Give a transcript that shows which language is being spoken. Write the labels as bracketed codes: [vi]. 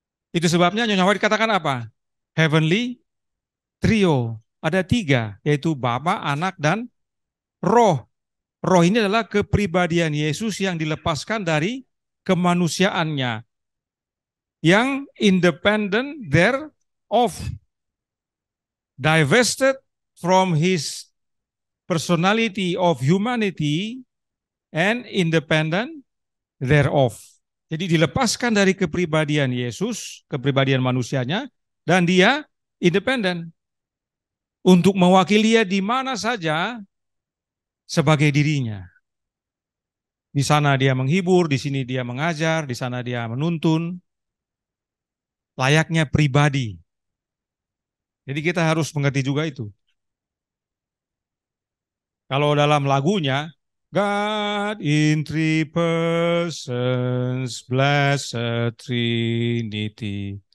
[id] Itu sebabnya Nyonya White katakan apa? [en] Heavenly trio. [id] Ada 3, yaitu Bapa, Anak, dan Roh. Roh ini adalah kepribadian Yesus yang dilepaskan dari kemanusiaannya. Yang [en] independent thereof. Divested from his personality of humanity and independent thereof. [id] Jadi dilepaskan dari kepribadian Yesus, kepribadian manusianya, dan dia independen. Untuk mewakili dia di mana saja sebagai dirinya. Di sana dia menghibur, di sini dia mengajar, di sana dia menuntun. Layaknya pribadi. Jadi kita harus mengerti juga itu. Kalau dalam lagunya, [en] God in three persons, blessed Trinity.